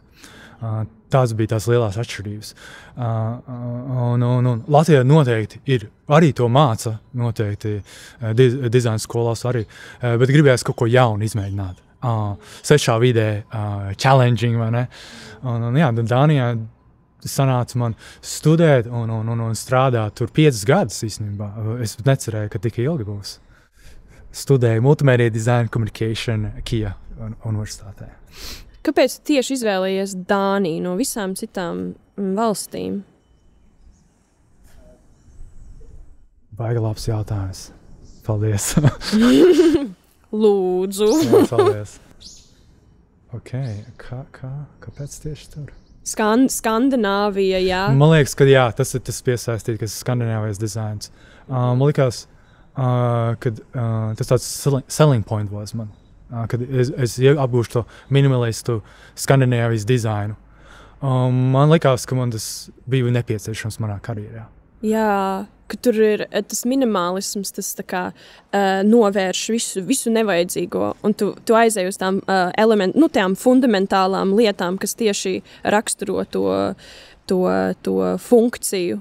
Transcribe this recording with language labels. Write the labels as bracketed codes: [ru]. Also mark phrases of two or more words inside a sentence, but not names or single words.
[lv] Tās bija tās lielās atšķirības. Un Latvijā noteikti ir, arī to māca, noteikti dizaina skolās arī, bet gribējās kaut ko jaunu izmēģināt. Svešā vidē, challenging, vai ne? Dānijā sanāca man studēt un strādāt tur 5 gadus īstenībā. Es necerēju, ka tik ilgi būs. Studēju [en] multimedia design communication [lv] Kia universitātē. Kāpēc tieši izvēlējies Dāniju no visām citām valstīm? Baigi labs jautājums. Paldies. Lūdzu. Jā, paldies. Ok, kāpēc tieši tur? Skandināvija, jā. Man liekas, ka jā, tas ir tas piesaistīt, kas ir skandināvijas dizains. Man liekas, ka tas tāds [en] selling point was [lv] man. Kad es apgūšu to minimalistu skandināvijas dizainu. Man liekas, ka man tas bija nepieciešams manā karjerā. Jā, ka tur ir tas minimalisms, tas tā kā novērš visu nevajadzīgo, un tu aizēji uz tām tām fundamentālām lietām, kas tieši raksturo to funkciju.